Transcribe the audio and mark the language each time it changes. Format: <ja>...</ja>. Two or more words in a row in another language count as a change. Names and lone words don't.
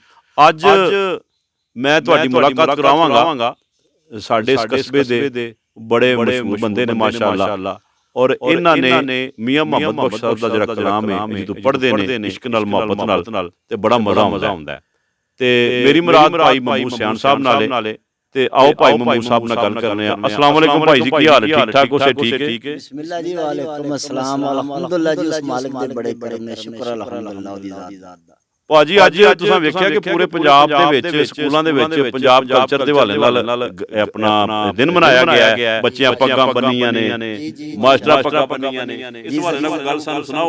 <pa>اج میں تہاڈی ملاقات کراواں گا ساڈے اس قصبے دے بڑے مشہور بندے نے ماشاءاللہ. اور انہاں نے میاں محمد بخش صاحب دا جیہڑا کلام ہے جو پڑھدے نے عشق نال محبت نال تے بڑا مزہ آؤندا ہے. تے میری مراد بھائی ممو سیان صاحب نالے تے آؤ بھائی ممو صاحب نال گل کرنے آں.</pa> <ar>السلام عليكم</ar> <pa>بھائی جی، کی حال ہے؟ ٹھیک ٹھاک ہو؟ سے ٹھیک ہے? بسم اللہ جی,</pa> <ar>وعليكم السلام</ar> <pa>الحمدللہ جی، اس مالک دے بڑے کرم نے، شکر الحمدللہ دی ذات دا. بھاجی اج تساں ویکھیا کہ پورے پنجاب دے وچ سکولاں دے وچ پنجاب کلچر دے حوالے نال اپنا دن منایا گیا ہے. بچیاں پگاں بنیاں نے، ماسٹراں پگاں بنیاں نے. اس حوالے نال گل سانوں سناؤ.</pa>